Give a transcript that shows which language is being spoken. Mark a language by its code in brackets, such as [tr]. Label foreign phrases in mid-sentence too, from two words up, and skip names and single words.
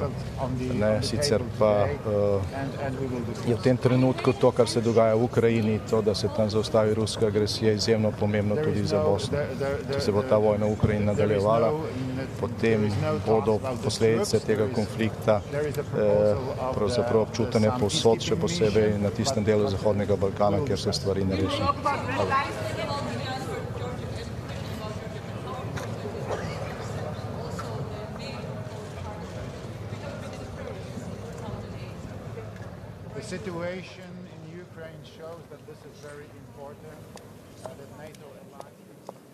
[sl] Sicer pa je v tem trenutku to, kar se dogaja v Ukrajini, to, da se tam zaustavi ruska agresija, izjemno pomembno tudi za Bosno. Če se bo ta vojna v Ukrajini nadaljevala, potem bodo posledice tega konflikta pravzaprav občutene povsod, še posebej na tistem delu Zahodnega Balkana, kjer se stvari ne rešijo. [en] The situation in Ukraine shows that this is very important, that NATO alliance.